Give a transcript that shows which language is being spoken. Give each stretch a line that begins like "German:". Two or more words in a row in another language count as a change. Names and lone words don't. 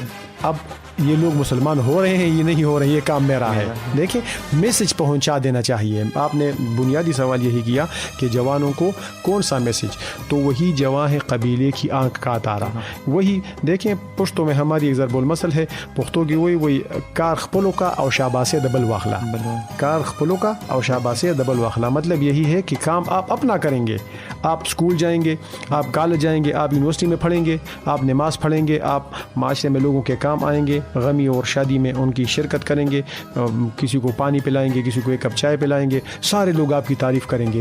Urdu: اب یہ لوگ مسلمان ہو رہے ہیں، یہ نہیں ہو رہے، یہ کام میرا ہے۔ دیکھیں، میسج پہنچا دینا چاہیے۔ آپ نے بنیادی سوال یہی کیا کہ جوانوں کو کون سا میسج، تو وہی جواں ہے قبیلے کی آنکھ کا تارا۔ وہی دیکھیں، پشتوں میں ہماری ایک ضرب المثل ہے پختوں کی، وہی
Pashto: کار خپلو کا او شاباسے دبل واخلا، کار خپلو کا او شاباسے دبل واخلا۔
Urdu: مطلب یہی ہے کہ کام آپ اپنا کریں گے، آپ اسکول جائیں گے، آپ کالج جائیں گے، آپ یونیورسٹی میں پڑھیں گے، آپ نماز پڑھیں گے، آپ معاشرے میں لوگوں کے کام آئیں گے، غمی اور شادی میں ان کی شرکت کریں گے، کسی کو پانی پلائیں گے، کسی کو 1 کپ چائے پلائیں گے، سارے لوگ آپ کی تعریف کریں گے۔